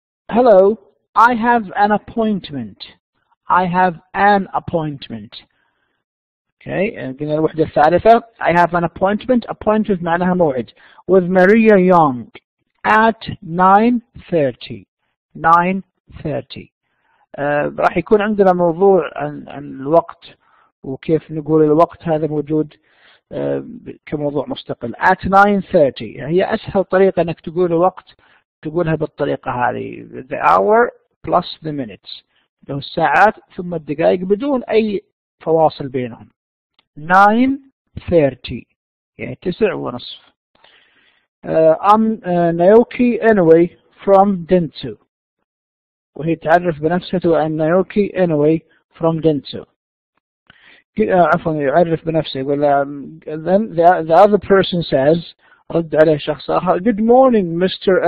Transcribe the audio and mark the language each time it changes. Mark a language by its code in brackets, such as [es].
[en] Hello, I have an appointment. I have an appointment. [ar] Okay, قلنا الوحدة الثالثة. [en] I have an appointment. [ar] Appointment معناها موعد. [en] With Maria Young at 9:30. 9:30. [ar] راح يكون عندنا موضوع عن الوقت وكيف نقول الوقت هذا موجود كموضوع مستقل. At 9:30 هي أسهل طريقة أنك تقول الوقت تقولها بالطريقة هذه [en] the hour plus the minutes [ar] له الساعات ثم الدقائق بدون أي فواصل بينهم. 9:30 يعني 9:30. [en] I'm Naoki anyway from Dentsu. [ar] وهي تعرف بنفسه أن نايوكي anyway from Dentsu. عفوا يعرف بنفسه يقول [en] then the other person says [ar] رد عليه شخص آخر [en] good morning Mr.